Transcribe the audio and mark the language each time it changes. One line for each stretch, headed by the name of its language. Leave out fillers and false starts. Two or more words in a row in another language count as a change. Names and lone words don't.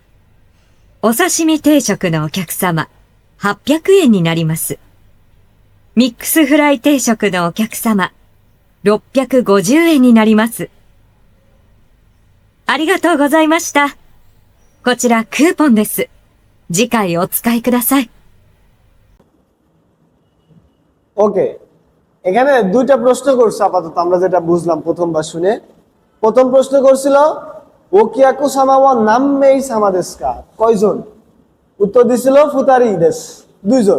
Japanese: お刺身定食のお客様、800円になります。ミックスフライ定食のお客様、650円になります。ありがとうございました。こちらクーポンです。次回お使いください。
Bangla: ওকে, এখানে দুইটা প্রশ্ন করছে আপাতত আমরা যেটা বুঝলাম প্রথমবার শুনে। প্রথম প্রশ্ন করছিল
Japanese: お客様は何名様ですか?
Bangla: কয়জন? উত্তর দিছিল
Japanese: 二人です,
Bangla: দুইজন।